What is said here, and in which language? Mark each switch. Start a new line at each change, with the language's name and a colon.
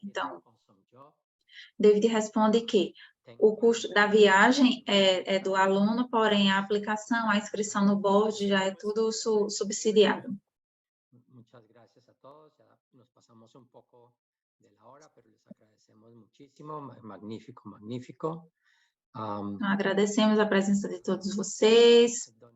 Portuguese: Então, David responde que o custo da viagem é do aluno, porém a aplicação, a inscrição no board já é tudo subsidiado.
Spanish: Muchas gracias a todos. Ya nos pasamos un poco de la hora, pero les agradecemos muchísimo. Magnífico, magnífico.
Portuguese: Então, agradecemos a presença de todos vocês.